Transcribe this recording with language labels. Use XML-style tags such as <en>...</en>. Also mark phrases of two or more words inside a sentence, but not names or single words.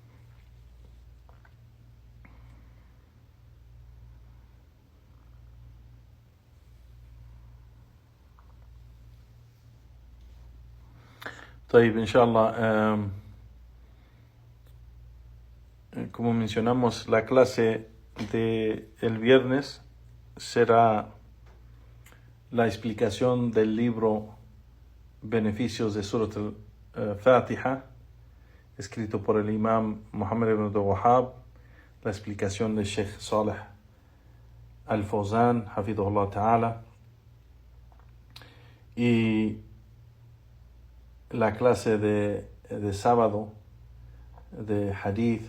<ar>طيب, inshallah,</ar> <es>como mencionamos, la clase de el viernes será la explicación del libro Beneficios de Surat al-Fatiha, escrito por el imam Muhammad ibn Abdul Wahhab, la explicación de Sheikh Saleh Al-Fawzan,</es> <ar>حفظه الله تعالى,</ar> <es>y la clase de sábado de hadith.</es>